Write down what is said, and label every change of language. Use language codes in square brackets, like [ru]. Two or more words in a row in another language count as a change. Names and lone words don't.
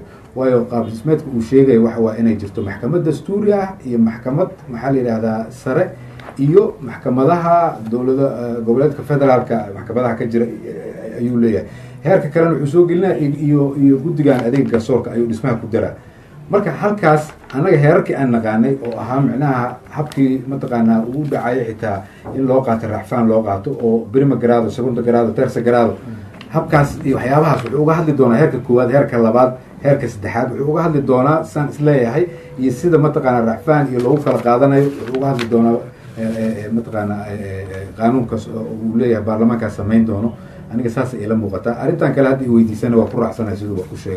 [so] waayo qaab dhismeedka uu sheegayo waxa waa inay jirto maxkamad dastuuri ah iyo maxkamad maxaa la yidhaahdaa sare iyo maxkamadaha dowlada goboleedka federaalka maxkamadaha ka jira ayuu leeyahay. heerka kalena wuxuu soo gelinaya iyo guddigan adeeg garsoorka ayuu dhismaha ku daraa. marka halkaas annaga heerarkii aan naqaanay oo ahaa micnaha habkii mataqaanaa uu dhacayo xitaa in loo qaato racfaan loo qaato oo [it] prima grado, segundo grado, terza grado, [so] habkaas iyo waxyaabahaas wuxuu uga hadli doonaa heerka 1, heerka 2, heerka 3 wuxuu uga hadli doonaa saan isleeyahay, iyo sida mataqaanaa racfaan iyo lagu kala qaadanayo wuxuu uga hadli doonaa mataqaanaa qaanuunkaas uu leeyahay baarlamaankaas samayn doono. aniga saas ila muuqataa. arrintan kale hadda i weydiisana waa ku raacsanahay siduu wax ku sheegay.